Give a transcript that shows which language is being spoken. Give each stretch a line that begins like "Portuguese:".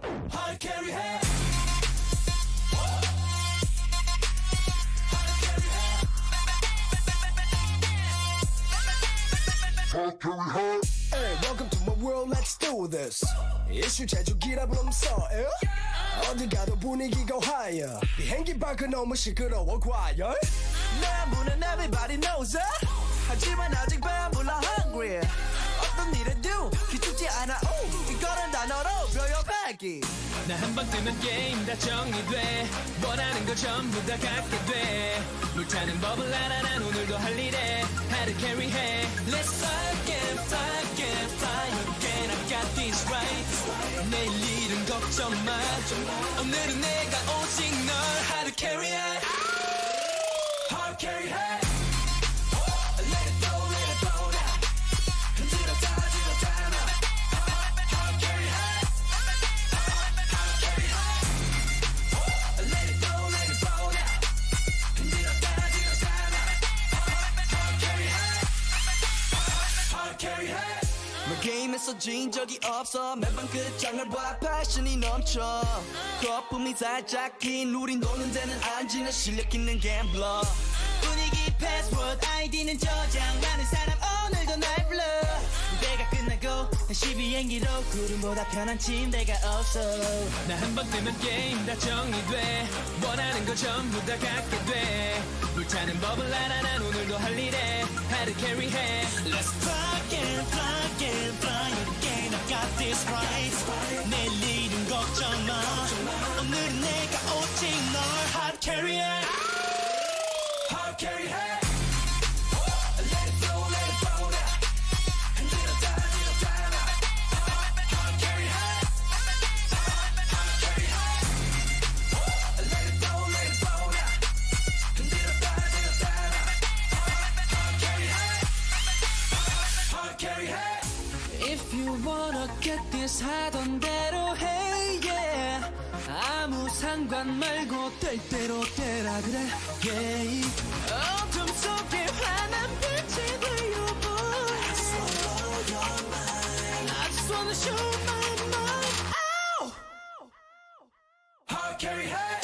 English: Hard carry head. Hey, welcome to my world, let's do this.
Korean: 이슈 제조기라 부르면서 어디 가도 분위기가 higher. 비행기 밖은 너무 시끄러워 과열. 내 문은
English: everybody knows it.
Korean: 하지만 아직 배불러 hungry. 어떤 일에도 기죽지 않아. 이거는 단어로 표현하기. 나 한 번 뜨면 게임 다 정리돼. 원하는 거 전부 다 갖게 돼. 물타는 법을 알아 난 오늘도 할 일에 Hard carry 해.
English: Let's fly again, fly again, fly again. I got this right.
Korean: 내일 일은 걱정 마. 오늘은 내가 오직 널 Hard carry 해.
English: Hard carry 해. Let it go, let it go now.
Korean: 흔들어 다 now. Hard carry 해. Hard carry 해.
English: Let it go, let it go now.
Korean: 흔들어 다
English: now. Hard carry 해. Hard carry 해.
Korean: 너 게임에서 진 적이 없어. 매번 끝장을 봐 패션이 넘쳐. 거품이 살짝 긴 우린 노는 데는 안 지는 실력 있는 갬블러. 분위기 패스워드 아이디는 저장 많은 사람 오늘도 날 불러. 무대가 끝나고 다시 비행기로 구름보다 편한 침대가 없어. 나 한 번 뜨면 게임 다 정리돼. 원하는 거 전부 다 갖게 돼. 불타는 법을 알아 난 오늘도 할 일에 Hard carry 해.
English: Let's fly again, fly again, fly again. I got this right.
Korean: 내일 일은 걱정 마. 오늘은 내가 오직 널 Hard carry 해. Hard carry 해.
English: Let it flow, let it flow now.
Korean: 흔들어 다 now. Hard carry 해. Hard carry 해.
English: Let it flow, let it flow now.
Korean: 흔들어 다 now. Hard carry 해. Hard carry 해.
English: If you wanna get this
Korean: 하던 대로 해,
English: yeah.
Korean: 아무 상관 말고 될 대로 되라 그래, yeah. 어둠 속에 환한 빛이 되어 boy.
English: I just wanna blow your mind. I just wanna show my mind. Ow! Hard carry 해.